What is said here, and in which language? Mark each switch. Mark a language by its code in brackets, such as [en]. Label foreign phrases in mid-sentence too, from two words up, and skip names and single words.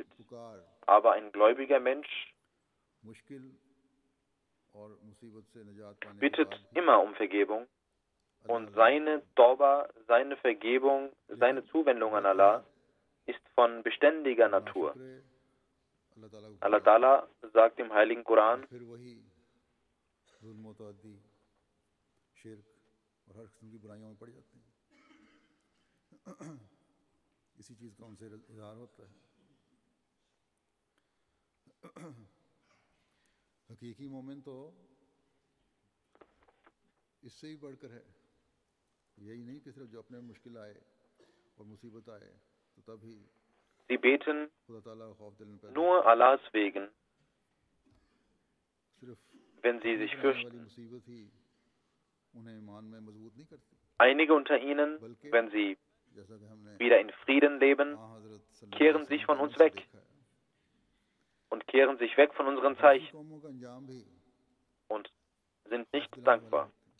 [de] Aber ein gläubiger Mensch bittet immer um Vergebung, und seine Tauba, seine Vergebung, seine Zuwendung an Allah ist von beständiger Natur. Allah Ta'ala sagt im Heiligen Koran, [ur] حقیقی مومن تو اس سے ہی بڑھ کر ہے یہی نہیں کہ صرف جو اپنے مشکل آئے اور مصیبت آئے تو تبھی [de] sie beten nur Allahs wegen, wenn sie sich fürchten. Einige unter ihnen, wenn sie wieder in Frieden leben, kehren sich von uns weg und kehren sich weg von unseren Zeichen und sind nicht dankbar.